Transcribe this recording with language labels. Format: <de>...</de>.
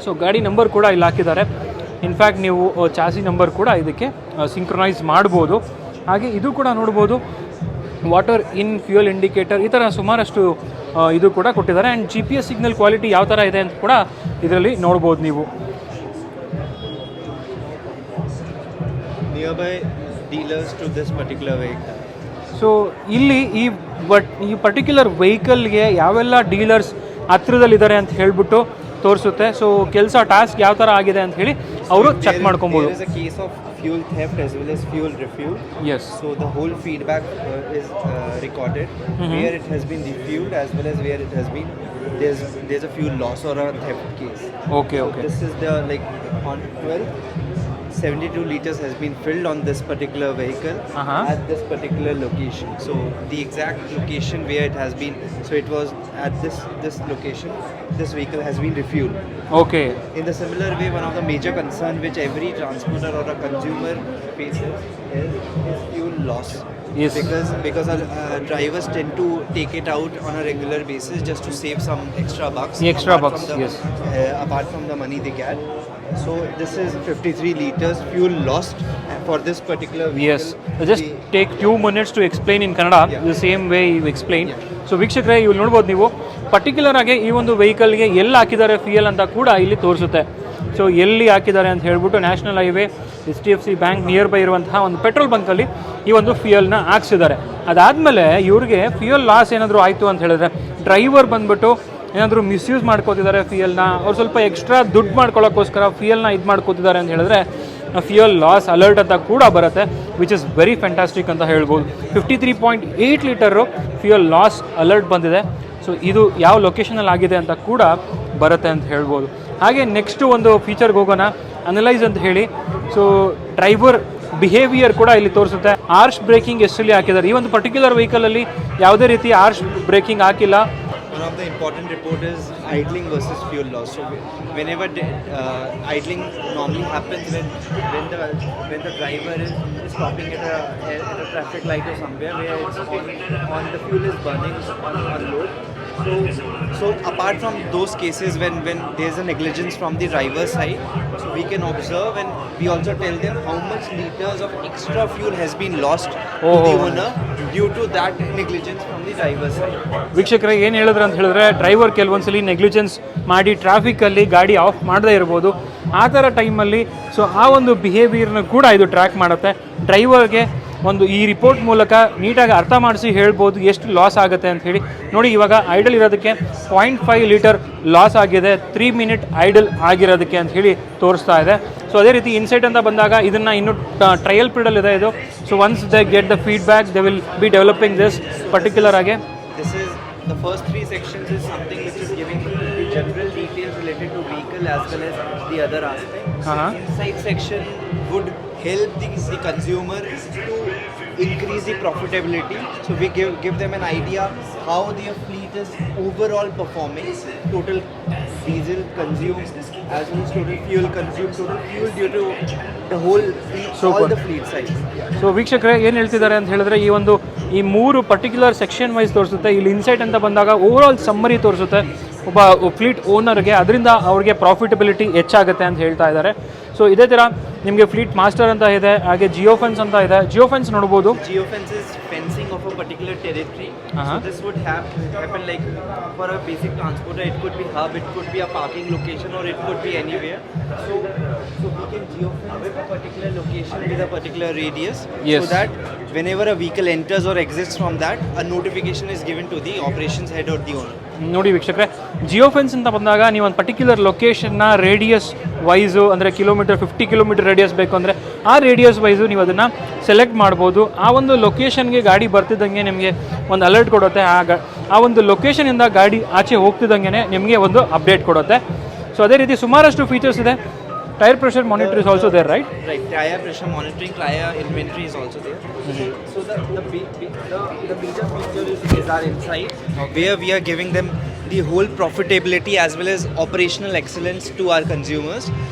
<kn>So ಗಾಡಿ number ಕೂಡ ಇಲ್ಲಿ ಹಾಕಿದ್ದಾರೆ. ಇನ್ಫ್ಯಾಕ್ಟ್ ನೀವು ಚಾಸಿ ನಂಬರ್ ಕೂಡ ಇದಕ್ಕೆ ಸಿಂಕ್ರನೈಸ್ ಮಾಡ್ಬೋದು. ಹಾಗೆ ಇದು ಕೂಡ ನೋಡ್ಬೋದು ವಾಟರ್ ಇನ್ ಫ್ಯೂಯಲ್ ಇಂಡಿಕೇಟರ್, ಈ ಥರ ಸುಮಾರಷ್ಟು ಇದು ಕೂಡ ಕೊಟ್ಟಿದ್ದಾರೆ. ಆ್ಯಂಡ್ GPS ಸಿಗ್ನಲ್ ಕ್ವಾಲಿಟಿ ಯಾವ ಥರ ಇದೆ ಅಂತ ಕೂಡ ಇದರಲ್ಲಿ ನೋಡ್ಬೋದು ನೀವು.</kn> <en>Nearby dealers to this particular vehicle.</en> <kn>So ಇಲ್ಲಿ ಈ ಪರ್ಟಿಕ್ಯುಲರ್ ವೆಹಿಕಲ್ಗೆ ಯಾವೆಲ್ಲ ಡೀಲರ್ಸ್ ಹತ್ತಿರದಲ್ಲಿದ್ದಾರೆ ಅಂತ ಹೇಳ್ಬಿಟ್ಟು ತೋರಿಸುತ್ತೆ. ಸೊ ಟಾಸ್ಕ್ ಯಾವ ಥರ ಆಗಿದೆ ಅಂತ ಹೇಳಿ ಅವರು ಚೆಕ್ ಮಾಡ್ಕೊಬೋದು.</kn> <en>There is a case of fuel theft as well as fuel refuel. Yes. So the whole feedback is recorded, where it has been refueled as well as where it has been there's a fuel loss or a theft case. Okay. This is the on 72 liters has been filled on this particular vehicle at this particular location. So the exact location where it has been, so it was at this location, this vehicle has been refueled. Okay. In the similar way, one of the major concern which every transporter or a consumer faces is fuel loss. Yes. Because drivers tend to take it out on a regular basis just to save some extra bucks. Yes. Apart from the money they get. So this is 53 liters fuel lost for this particular vehicle. Yes. Just take 2 minutes to explain in Kannada the same way you explained.</en> <kn>So ವೀಕ್ಷಕರೇ, ಇಲ್ಲಿ ನೋಡ್ಬೋದು ನೀವು particular ಆಗಿ ಈ ಒಂದು ವೆಹಿಕಲ್ಗೆ ಎಲ್ಲಿ ಹಾಕಿದ್ದಾರೆ fuel ಅಂತ ಕೂಡ ಇಲ್ಲಿ ತೋರಿಸುತ್ತೆ. ಸೊ ಎಲ್ಲಿ ಹಾಕಿದ್ದಾರೆ ಅಂತ ಹೇಳ್ಬಿಟ್ಟು national highway HDFC bank near by ಇರುವಂತಹ ಒಂದು ಪೆಟ್ರೋಲ್ ಬಂಕಲ್ಲಿ ಈ ಒಂದು ಫ್ಯೂಯಲ್ನ ಹಾಕ್ಸಿದ್ದಾರೆ. ಅದಾದಮೇಲೆ ಇವ್ರಿಗೆ ಫ್ಯೂಯಲ್ ಲಾಸ್ ಏನಾದರೂ ಆಯಿತು ಅಂತ ಹೇಳಿದ್ರೆ ಡ್ರೈವರ್ ಬಂದುಬಿಟ್ಟು ಏನಾದರೂ ಮಿಸ್ಯೂಸ್ ಮಾಡ್ಕೋತಿದ್ದಾರೆ ಫ್ಯೂಯಲ್ನ, ಅವ್ರು ಸ್ವಲ್ಪ ಎಕ್ಸ್ಟ್ರಾ ದುಡ್ಡು ಮಾಡ್ಕೊಳ್ಳೋಕ್ಕೋಸ್ಕರ ಫ್ಯೂಯಲ್ನ ಇದು ಮಾಡ್ಕೋತಿದ್ದಾರೆ ಅಂತ ಹೇಳಿದ್ರೆ ಫ್ಯೂಯಲ್ ಲಾಸ್ ಅಲರ್ಟ್ ಅಂತ ಕೂಡ ಬರುತ್ತೆ,</kn> <en>which is very fantastic</en> <kn>ಅಂತ ಹೇಳ್ಬೋದು. 53.8 ಲೀಟರು ಫ್ಯೂಯಲ್ ಲಾಸ್ ಅಲರ್ಟ್ ಬಂದಿದೆ. ಸೊ ಇದು ಯಾವ ಲೊಕೇಶನಲ್ಲಿ ಆಗಿದೆ ಅಂತ ಕೂಡ ಬರುತ್ತೆ ಅಂತ ಹೇಳ್ಬೋದು. ಹಾಗೆ ನೆಕ್ಸ್ಟು ಒಂದು ಫೀಚರ್ಗೆ ಹೋಗೋಣ, ಅನಲೈಸ್ ಅಂತ ಹೇಳಿ. ಸೊ ಡ್ರೈವರ್ ಬಿಹೇವಿಯರ್ ಕೂಡ ಇಲ್ಲಿ ತೋರಿಸುತ್ತೆ. ಆರ್ಶ್ ಬ್ರೇಕಿಂಗ್ ಎಷ್ಟಲ್ಲಿ ಹಾಕಿದ್ದಾರೆ. ಈ ಒಂದು ಪರ್ಟಿಕ್ಯುಲರ್ ವೆಹಿಕಲಲ್ಲಿ ಯಾವುದೇ ರೀತಿ ಆರ್ಶ್ ಬ್ರೇಕಿಂಗ್ ಹಾಕಿಲ್ಲ.</kn> <en>One of the important report is idling versus fuel loss. So whenever idling normally happens when the driver is stopping at a traffic light or somewhere where it's on the fuel is burning on load. So apart from those cases when there's a negligence from the driver's side, so we can observe and we also tell them how much liters of extra fuel has been lost to the owner due to that negligence from the driver's side.</en> <kn>ವೀಕ್ಷಕರೇ, ಏನು ಹೇಳಿದ್ರು ಅಂತ ಹೇಳಿದ್ರೆ, driver ಕೆಲವೊಂದ್ಸಲಿ negligence ಮಾಡಿ ಟ್ರಾಫಿಕಲ್ಲಿ ಗಾಡಿ of ಮಾಡದೇ ಇರ್ಬೋದು. ಆ ಥರ ಟೈಮಲ್ಲಿ ಸೊ ಆ ಒಂದು ಬಿಹೇವಿಯರ್ನ ಕೂಡ ಇದು ಟ್ರ್ಯಾಕ್ ಮಾಡುತ್ತೆ. ಡ್ರೈವರ್ಗೆ ಒಂದು ಈ ರಿಪೋರ್ಟ್ ಮೂಲಕ ನೀಟಾಗಿ ಅರ್ಥ ಮಾಡಿಸಿ ಹೇಳ್ಬೋದು ಎಷ್ಟು ಲಾಸ್ ಆಗುತ್ತೆ ಅಂತ ಹೇಳಿ. ನೋಡಿ, ಇವಾಗ ಐಡಲ್ ಇರೋದಕ್ಕೆ 0.5 ಲೀಟರ್ ಲಾಸ್ ಆಗಿದೆ, 3 ಮಿನಿಟ್ ಐಡಲ್ ಆಗಿರೋದಕ್ಕೆ ಅಂತ ಹೇಳಿ ತೋರಿಸ್ತಾ ಇದೆ. ಸೊ ಅದೇ ರೀತಿ ಇನ್ಸೈಟ್ ಅಂತ ಬಂದಾಗ ಇದನ್ನು ಇನ್ನೂ ಟ್ರಯಲ್ ಪೀರಿಯಡ್ ಇದೆ ಇದು.</kn> <en>so once they get the feedback they will be developing this particular</en> <kn>ಆಗಿ.</kn> <en>This is the first 3 sections is something which is giving the general details related to vehicle as well as the other aspects. Inside section would help the consumer to increase the profitability. So we give them an idea how their fleet is overall performing, total diesel consumed as well as total fuel consumed, total fuel due to the whole fleet, all the fleet size.</en> <kn>So ವೀಕ್ಷಕರೇ, ಏನು ಹೇಳ್ತಿದ್ದಾರೆ ಅಂತ ಹೇಳಿದ್ರೆ, ಈ 3 particular section wise ತೋರಿಸುತ್ತೆ. ಇಲ್ಲಿ insight ಅಂತ ಬಂದಾಗ ಓವರಾಲ್ ಸಮ್ಮರಿ ತೋರಿಸುತ್ತೆ ಒಬ್ಬ ಫ್ಲೀಟ್ ಓನರ್ಗೆ, ಅದರಿಂದ ಅವ್ರಿಗೆ ಪ್ರಾಫಿಟಬಿಲಿಟಿ ಹೆಚ್ಚಾಗುತ್ತೆ ಅಂತ ಹೇಳ್ತಾ ಇದ್ದಾರೆ. ಸೊ ಇದೇ ಥರ ನಿಮಗೆ ಫ್ಲೀಟ್ ಮಾಸ್ಟರ್ ಅಂತ ಇದೆ, ಹಾಗೆ ಜಿಯೋ ಫೆನ್ಸ್ ಅಂತ ಇದೆ. ಜಿಯೋ ಫೆನ್ಸ್ ನೋಡ್ಬೋದು.</kn> <en>Geofence is fencing of a particular territory. So this would happen like for a basic transporter, it could be hub, it could be a parking location, or it could be anywhere. So we can geofence a particular location with a particular radius, so that whenever a vehicle enters or exits from that, a notification is given to the operations head or the owner.</en> <kn>ನೋಡಿ ವೀಕ್ಷಕರೇ, Jio fence ಅಂತ ಬಂದಾಗ ನೀವು ಒಂದು particular ಲೊಕೇಶನ್ನ radius wise, ಅಂದರೆ 50 kilometre radius ಬೇಕು ಅಂದರೆ ಆ ರೇಡಿಯಸ್ ವೈಸು ನೀವು ಅದನ್ನು ಸೆಲೆಕ್ಟ್ ಮಾಡ್ಬೋದು. ಆ ಒಂದು ಲೊಕೇಶನ್ಗೆ ಗಾಡಿ ಬರ್ತಿದ್ದಂಗೆ ನಿಮಗೆ ಒಂದು ಅಲರ್ಟ್ ಕೊಡುತ್ತೆ. ಆ ಒಂದು ಲೊಕೇಶನಿಂದ ಗಾಡಿ ಆಚೆ ಹೋಗ್ತಿದ್ದಂಗೆ ನಿಮಗೆ ಒಂದು ಅಪ್ಡೇಟ್ ಕೊಡುತ್ತೆ. ಸೊ ಅದೇ ರೀತಿ ಸುಮಾರಷ್ಟು ಫೀಚರ್ಸ್ ಇದೆ.</kn> <en>Tire pressure monitor is also there, right? Right. Tire pressure monitoring, tire inventory is also there. So the major feature is our insight, where we are giving them the whole profitability as well as operational excellence to our consumers.</en>